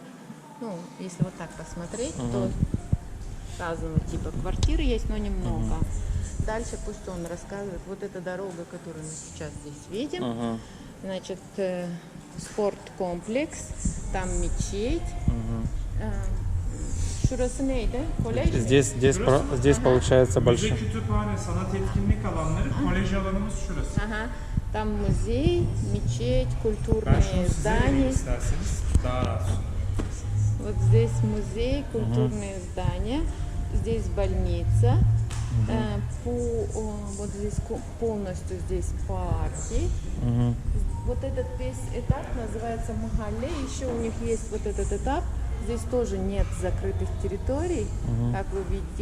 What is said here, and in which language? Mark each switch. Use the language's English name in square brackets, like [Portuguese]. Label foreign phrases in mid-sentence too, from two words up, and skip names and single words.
[Russian] Ну, если вот так посмотреть, то разного типа квартиры есть, но немного. Дальше пусть он рассказывает, вот эта дорога, которую мы сейчас здесь видим, значит, спорткомплекс, там мечеть. [Turkish] Şurası neydi? Kolej mi? [Russian] Здесь получается [Turkish] Müze, kütüphane, sanat etkinlik alanları, kolej alanımız şurası. [Russian] Ага. Там музей, мечеть, [Turkish] Ben [Russian] культурные [Turkish] şunu size [Russian] здания. [Turkish] vereyim isterseniz daha rahat. [Russian] Вот здесь музей, культурные здания. Здесь больница. Вот здесь полностью здесь парки. Вот этот весь этап называется Махалле. Еще у них есть вот этот этап. Здесь тоже нет закрытых территорий, как вы видите.